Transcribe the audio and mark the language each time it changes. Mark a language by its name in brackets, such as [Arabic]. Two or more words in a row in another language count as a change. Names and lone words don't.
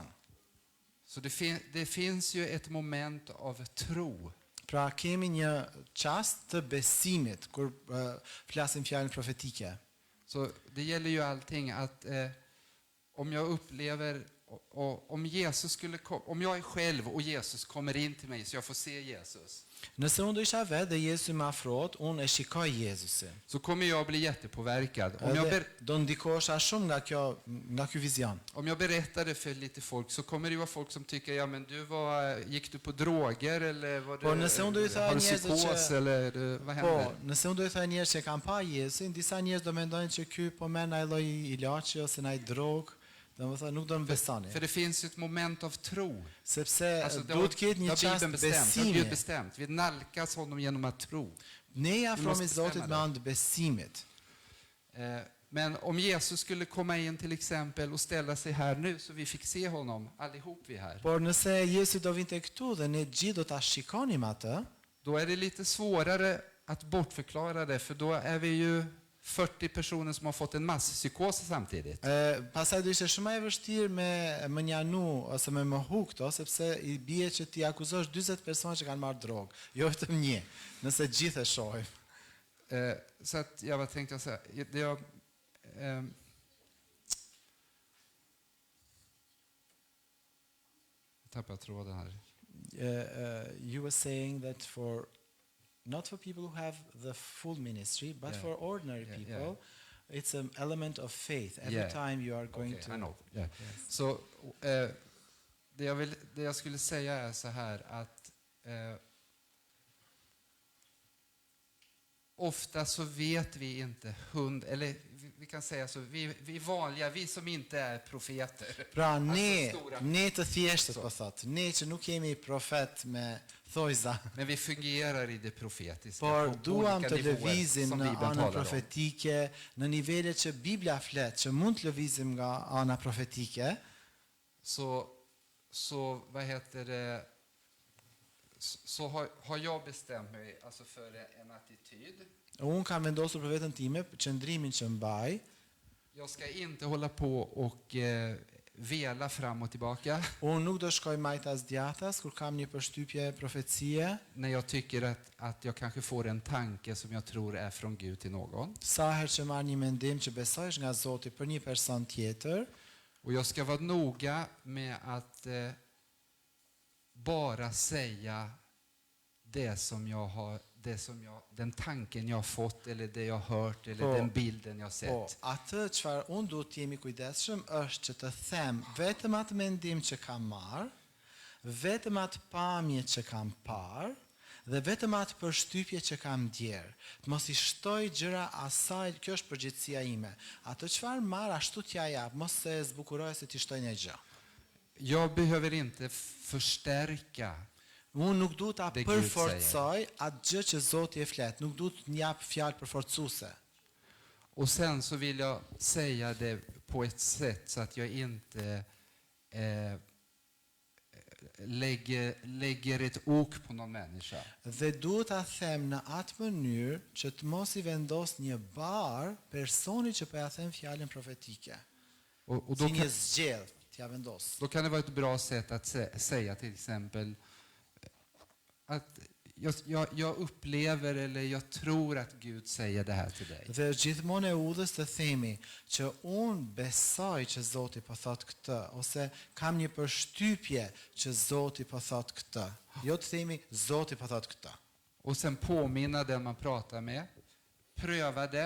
[Swedish] Så det finns ju ett moment av tro. [Albanian] Pra kemi një çast të besimit kur flasim fjalën profetike. [Swedish] Så det gäller ju allting att om jag upplever och om Jesus skulle om jag är själv och Jesus kommer in till mig så jag får se Jesus. [Albanian] Nëse unë do isha vetë dhe Jezusi më afrohet, unë e shikoj Jezusin. [Swedish] Så kommer jag bli jättepåverkad. [Albanian] Do ndikohesha shumë nga ky vizion. [Swedish] Om jag berättar det för lite folk så kommer det ju vara folk som tycker ja men gick du på droger eller var [Albanian] Po, nëse unë do i [Swedish] har [Albanian] thoj [Swedish] du [Albanian] njerëzve [Swedish] psykos [Albanian] që [Swedish] eller vad [Albanian] Po, [Swedish] händer? [Albanian] nëse unë do i thoj njerëz që kanë pa Jezusin, disa njerëz do mendojnë që ky po merr ndaj lloj ilaçi ose ndaj drog, domethënë nuk do të besoni. [Swedish] För det finns ju ett moment av tro. [Albanian] Sepse [Swedish] Alltså [Albanian] duhet ketë një çast [Swedish] Bibeln bestämt, det har [Albanian] besimi. [Swedish] Gud bestämt. Vi nalkas honom genom att tro. [Albanian] Ne ja afrohemi [Swedish] måste [Albanian] Zotit [Swedish] bestämma [Albanian] me anë të besimit. [Swedish] Men om Jesus skulle komma in till exempel och ställa sig här nu så vi fick se honom allihop vi här. [Albanian] Por nëse Jesu do vinte këtu dhe ne gjithë do ta shikonim atë, [Swedish] Då är det lite svårare att bortförklara det för då är vi ju 40 personer som har fått en masspsykos samtidigt. [Albanian] Pastaj do ishte shumë e vështirë me njanu ose me mohu këto, sepse i bie që ti akuzosh 40 persona që kanë marrë drogë, jo vetëm një, nëse gjithë e shohim. [Swedish] Så att jag bara tänkte så här, jag tappade tråden här. [English] You were saying that not for people who have the full ministry, but Yeah. for ordinary Yeah, people, it's an element of faith. Every Yeah. time you are going Okay, to... I know. Yeah. [Swedish] Så det jag skulle säga är så här att ofta så vet vi inte eller vi kan säga så vi vanliga, vi som inte är profeter. [Albanian] Pra ne [Swedish] stora. [Albanian] të thjeshtë po thot, ne që nuk jemi profet me thojza, [Swedish] Men vi fungerar i det profetiska [Albanian] por [Swedish] på [Albanian] duam [Swedish] olika [Albanian] të [Swedish] nivåer [Albanian] lëvizim [Swedish] som [Albanian] në [Swedish] Bibeln [Albanian] anën [Swedish] talar om. [Albanian] profetike, në nivele që Biblia flet, që mund të lëvizim nga ana profetike. [Swedish] Så vad heter det, så har jag bestämt mig alltså för en attityd. [Albanian] Unë kam vendosur për veten time qëndrimin që mbaj. [Swedish] Jag ska inte hålla på och vela fram och tillbaka [Albanian] Unë nuk do shkoj majtas djathtas kur kam një përshtypje profecie, [Swedish] när jag tycker att jag kanske får en tanke som jag tror är från Gud till någon. [Albanian] sa herë që marr një mendim që besoj është nga Zoti për një person tjetër. [Swedish] Och jag ska vara noga med att bara säga den tanken jag har fått eller det jag har hört eller den bilden jag har [Albanian] Po, [Swedish] sett. [Albanian] atë çfarë unë duhet të jemi kujdesshëm është që të them vetëm atë mendim që kam marr, vetëm atë pamje që kam parë Dhe vetëm atë përshtypje që kam djerë, të mos I shtoj gjëra asaj, kjo është përgjithësia ime. Ato çfarë marr ashtu t'ja jap, mos se zbukuroj se t'i shtoj një gjë. [Swedish] Jag behöver inte förstärka. [Albanian] Unë nuk duhet ta [Swedish] Dhe Gud [Albanian] përforcoj atë gjë që Zoti e flet, nuk duhet t'jap fjalë përforcuese. [Swedish] Och sen så vill jag säga det på ett sätt så att jag inte lägger ett ok på någon människa. [Albanian] Dhe duhet ta them në atë mënyrë që të mos I vendos një bar personi që po ja them fjalën profetike. [Swedish] Och [Albanian] Si një zgjedh t'ja vendos. [Swedish] då kan det vara ett bra sätt att säga till exempel att jag upplever eller jag tror att Gud säger det här till dig. [Albanian] Dhe gjithmonë e udhës të themi që unë besoj që Zoti po thot këtë, ose kam një përshtypje që Zoti po thot këtë. Jo të themi Zoti po thot këtë. [Swedish] Och sen påminna den man pratar med. Pröva det.